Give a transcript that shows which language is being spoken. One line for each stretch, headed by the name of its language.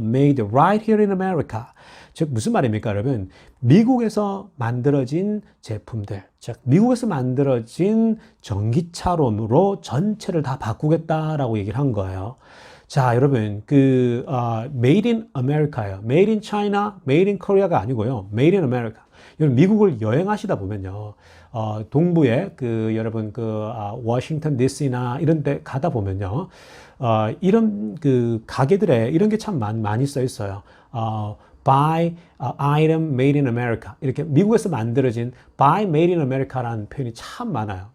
English: Made right here in America.
Korean: 즉, 무슨 말입니까, 여러분? 미국에서 만들어진 제품들. 즉, 미국에서 만들어진 전기차로 전체를 다 바꾸겠다라고 얘기를 한 거예요. 자, 여러분,
English: Made in America
Korean: 예요.
English: Made in China, Made in Korea가
Korean: 아니고요.
English: Made in America.
Korean: 여러분, 미국을 여행하시다 보면요. 동부에 워싱턴 DC나 이런 데 가다 보면요. 이런 가게들에 이런 게 참 많이 써 있어요.
English: Buy item made in America.
Korean: 이렇게 미국에서 만들어진
English: Buy made in America
Korean: 라는 표현이 참 많아요.